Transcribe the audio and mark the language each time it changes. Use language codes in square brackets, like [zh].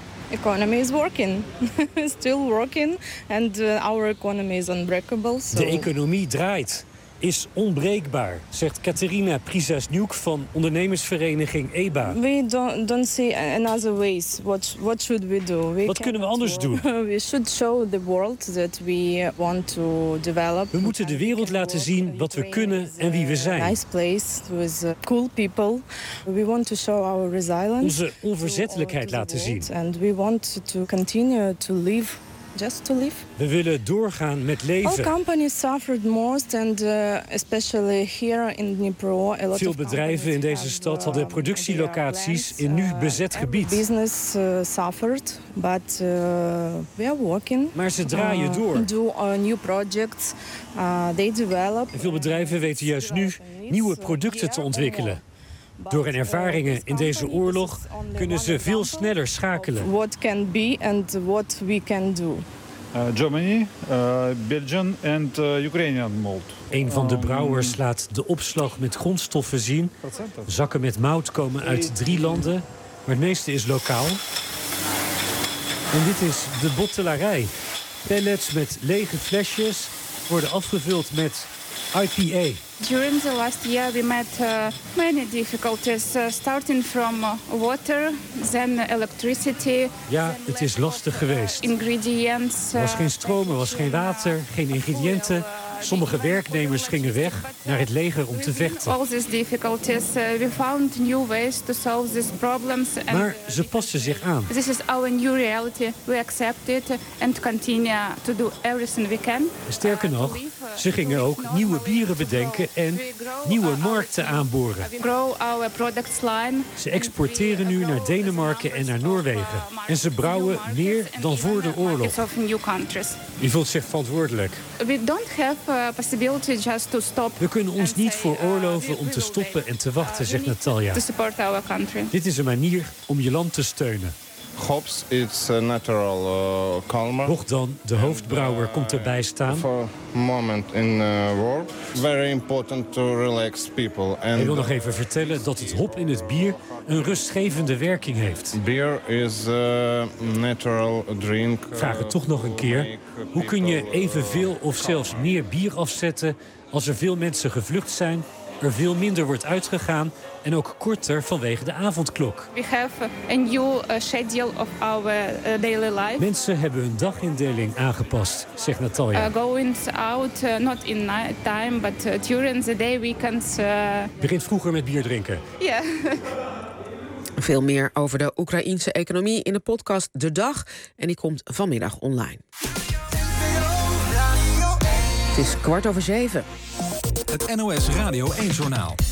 [en] Economy is working, still working, and our economy is unbreakable. So. [nl] De economie draait, is onbreekbaar, zegt Katerina Prizasnyuk van ondernemersvereniging EBA. [en] We don't see another ways. What should we do? [nl] Wat kunnen we anders doen? [en] We should show the world that we want to develop. [nl] We moeten de wereld laten zien wat we kunnen en wie we zijn. [en] Nice place with cool people. We want to show our resilience. [nl] Onze onverzettelijkheid laten zien. [en] And we want to continue to live. Just to live. [nl] We willen doorgaan met leven. [en] All companies suffered most, and especially here in Dnipro, a lot. [nl] Veel bedrijven in deze stad hadden productielocaties in nu bezet gebied. [en] Business suffered, but we are working. [nl] Maar ze draaien door. [en] Do new projects. They develop. [nl] En veel bedrijven weten juist nu nieuwe producten te ontwikkelen. Door hun ervaringen in deze oorlog kunnen ze veel sneller schakelen. [en] What can be and what we can do. Germany, Belgian and Ukrainian malt. [nl] Een van de brouwers laat de opslag met grondstoffen zien. Zakken met mout komen uit 3 landen, maar het meeste is lokaal. En dit is de bottelarij. Pallets met lege flesjes worden afgevuld met IPA. [en] During the last year we met many difficulties, starting from water, then electricity. [nl] Ja, het is lastig geweest. [en] Ingredients. [nl] Er was geen stroom, er was geen water, geen ingrediënten. Sommige werknemers gingen weg naar het leger om te vechten. [en] All these difficulties, we found new ways to solve these problems. [nl] Maar ze pasten zich aan. [en] This is our new reality. We accept it and continue to do everything we can. [nl] Sterker nog, ze gingen ook nieuwe bieren bedenken en nieuwe markten aanboren. [en] Grow our products line. [nl] Ze exporteren nu naar Denemarken en naar Noorwegen. En ze brouwen meer dan voor de oorlog. U voelt zich verantwoordelijk. [en] We don't have possibility just to stop. [nl] We kunnen ons niet veroorloven om te stoppen en te wachten, zegt Natalia. [en] To support our country. [nl] Dit is een manier om je land te steunen. [en] Hopes, it's a natural calmer. [nl] Bogdan, de hoofdbrouwer, komt erbij staan. [en] For a moment in war, very important to relax people. [nl] En ik wil nog even vertellen dat het hop in het bier een rustgevende werking heeft. [en] Beer is a natural drink. [nl] Vraag het toch nog een keer. Hoe kun je evenveel of zelfs meer bier afzetten als er veel mensen gevlucht zijn er veel minder wordt uitgegaan en ook korter vanwege de avondklok. We have a new schedule of our daily life. Mensen hebben hun dagindeling aangepast, zegt Natalia. Going out not in night time, but during the day weekends. Begint vroeger met bier drinken. Ja. [en] Yeah. [nl] Veel meer over de Oekraïense economie in de podcast De Dag. En die komt vanmiddag online. Het is 7:15. Het NOS Radio 1-journaal.